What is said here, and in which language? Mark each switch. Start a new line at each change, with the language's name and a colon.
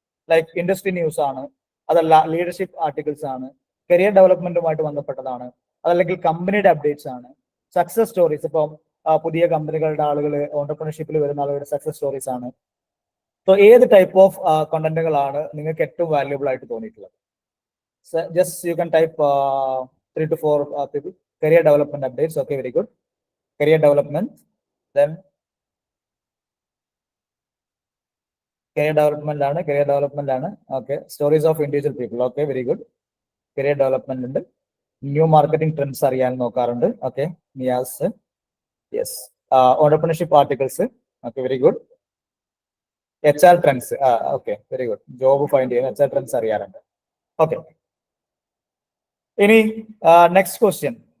Malayalam: Like industry news ആണ്, അതല്ല leadership articles ആണ്, കരിയർ ഡെവലപ്മെന്റുമായിട്ട് ബന്ധപ്പെട്ടതാണ്, അതല്ലെങ്കിൽ കമ്പനിയുടെ അപ്ഡേറ്റ്സ് ആണ്, സക്സസ് സ്റ്റോറീസ്, ഇപ്പം പുതിയ കമ്പനികളുടെ ആളുകൾ, ഓണ്ടർപ്രണർഷിപ്പിൽ വരുന്ന ആളുകളുടെ സക്സസ് സ്റ്റോറീസ് ആണ്. സോ ഏത് ടൈപ്പ് ഓഫ് കണ്ടന്റുകളാണ് നിങ്ങൾക്ക് ഏറ്റവും വാല്യുബിൾ ആയിട്ട് തോന്നിയിട്ടുള്ളത്?
English: Just you can type 3 to 4 people. Career development updates. Okay, very good. Career development. Then career development
Malayalam: ആണ്.
English: Okay, stories of individual people. Okay, very good. Career development
Malayalam: ഉണ്ട്.
English: new marketing trends
Malayalam: അറിയാൻ നോക്കാറുണ്ട്.
English: Okay, Niyas. Yes. Entrepreneurship articles. Okay, very good. HR trends. Okay, very good. Job find
Malayalam: ചെയ്യുന്ന
English: HR trends
Malayalam: അറിയാറുണ്ട്.
English: okay,
Malayalam: ഇനി
English: Next question.